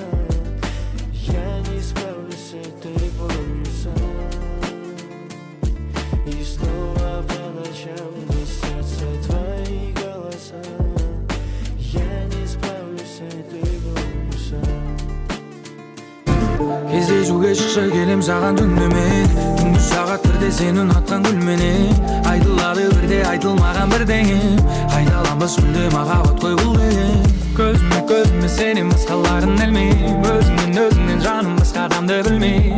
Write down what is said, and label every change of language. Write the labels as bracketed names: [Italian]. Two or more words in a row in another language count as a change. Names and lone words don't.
[Russian] Я не справлюсь с этой болью сам. И снова по ночам мне снятся твои голоса. Я не справлюсь с этой болью сам. [Kazakh] Кездесуге шықшы келем саған түнімен, күндіз сағат бірде сен ұнатқан гүлменен. Айтылады бірде айтылмаған бірдеңе, қайталамыз мүлде махаббат қой бұл деген. Көзіме сенен басқаларын ілмейм, өзіңнен жаным басқа адамды білмейм.